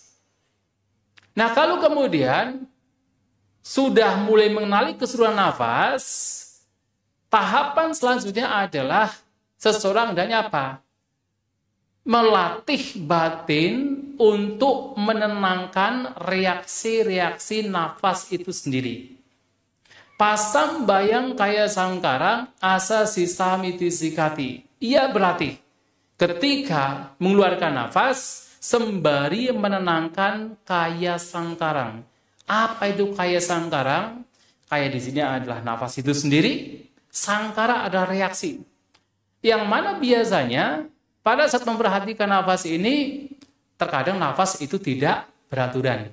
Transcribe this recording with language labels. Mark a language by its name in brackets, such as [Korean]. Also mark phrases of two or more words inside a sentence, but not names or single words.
[Indonesian] Nah, kalau kemudian sudah mulai mengenali keseluruhan nafas, tahapan selanjutnya adalah seseorang hendaknya apa? Melatih batin untuk menenangkan reaksi-reaksi nafas itu sendiri. [Pali] Pasam bayang kaya sangkarang asa sisamiti sikati. [Indonesian] Ia berlatih ketika mengeluarkan nafas sembari menenangkan [Pali] kaya sangkarang. [Indonesian] Apa itu [Pali] kaya sangkarang? [Indonesian] Kaya di sini adalah nafas itu sendiri. Sangkara adalah reaksi. Yang mana biasanya pada saat memperhatikan nafas ini, terkadang nafas itu tidak beraturan.